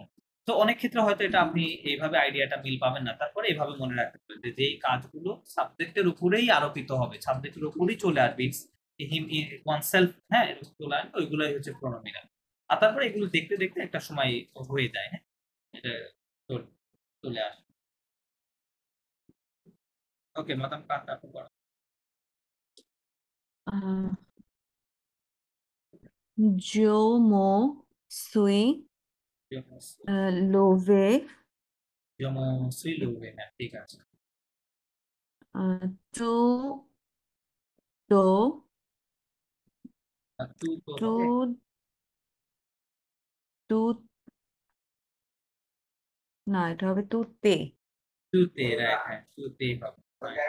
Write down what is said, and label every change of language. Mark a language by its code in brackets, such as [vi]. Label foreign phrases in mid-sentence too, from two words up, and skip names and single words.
[bn] তো অনেক ক্ষেত্রে হয়তো এটা আপনি এইভাবে আইডিয়াটা মিল পাবেন না, তারপরে এইভাবে মনে রাখতে পারেন যে যেই কাজগুলো সাবজেক্টের উপরেই আরোপিত হবে, সাবজেক্টের উপরেই চলে আসবে, [en] him one self, [bn] হ্যাঁ এরকম চলে আসবে, ওইগুলোই হচ্ছে প্রোনোমিনাল। আর তারপরে এগুলো দেখতে দেখতে একটা সময় হয়ে যায়, হ্যাঁ এটা চলে আসে। ওকে মাদাম কান্তা, আপনি পড়ান। [fr] je me suis Je me suis, lever, je me suis levé, [bn] হ্যাঁ ঠিক আছে। [fr] tu, to, [bn] আর তু তো হবে, [fr] tu, tu, [bn] না এটা হবে তুতে, তুতে, রাইট, হ্যাঁ তুতে হবে, right,